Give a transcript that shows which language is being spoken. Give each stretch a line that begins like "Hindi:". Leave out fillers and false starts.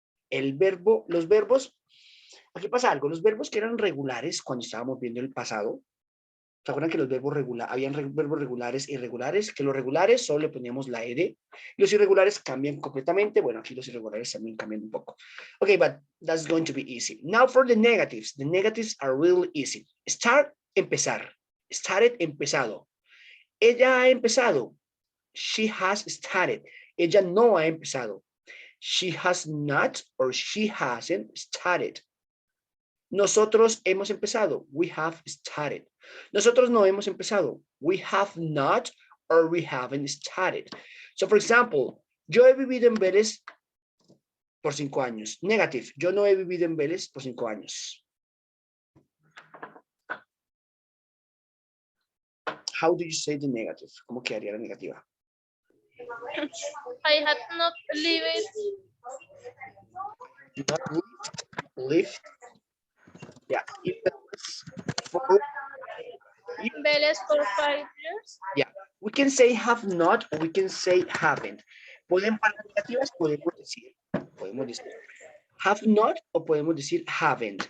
Spanish: El verbo, los verbos, aquí pasa algo, los verbos que eran regulares cuando estábamos viendo el pasado, ¿Se acuerdan que los verbos regulares, habían verbos regulares e irregulares? Que los regulares solo le poníamos la ed. Los irregulares cambian completamente. Bueno, aquí los irregulares también cambian un poco.
English: Okay, but that's going to be easy. Now for the negatives. The negatives are really easy.
Spanish: Start, empezar. Started, empezado. Ella ha empezado.
English: She has started.
Spanish: Ella no ha empezado.
English: She has not or she hasn't started.
Spanish: Nosotros hemos empezado.
English: We have started.
Spanish: Nosotros no hemos empezado.
English: We have not or we haven't started. So, for example,
Spanish: yo he vivido en Vélez por 5 años.
English: Negative.
Spanish: Yo no he vivido en Vélez por 5 años.
English: How do you say the negative?
Spanish: ¿Cómo quedaría la negativa?
English: I had not lived Not lived. Yeah. For, in Vélez for 5 years. yeah. We can say have not or we can say haven't.
Spanish: Pueden para negativas, podemos decir have not o podemos decir haven't.